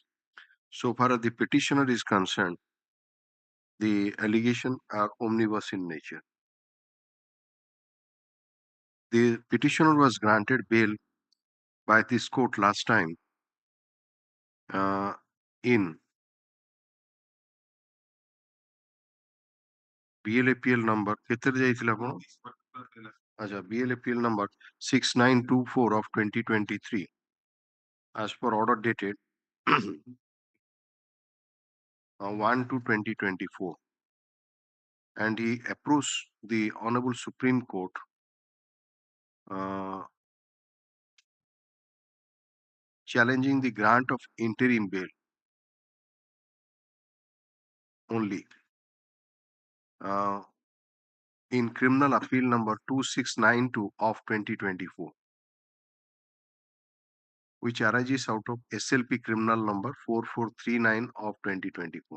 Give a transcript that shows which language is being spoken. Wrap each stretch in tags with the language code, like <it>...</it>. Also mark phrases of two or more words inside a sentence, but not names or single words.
<en>So far as the petitioner is concerned, the allegations are omnibus in nature. The petitioner was granted bail by this court last time in BLAPL number</en> <or>କେତେରେ ଯାଇଥିଲେ ଆପଣ?</or> <en>ଆଚ୍ଛା BLAPL number 6924 of 2023 as per order dated 1/2/2024, and he approached the Honorable Supreme Court challenging the grant of interim bail only in criminal appeal number 2692 of 2024, which arises out of SLP criminal number 4439 of 2024.</en>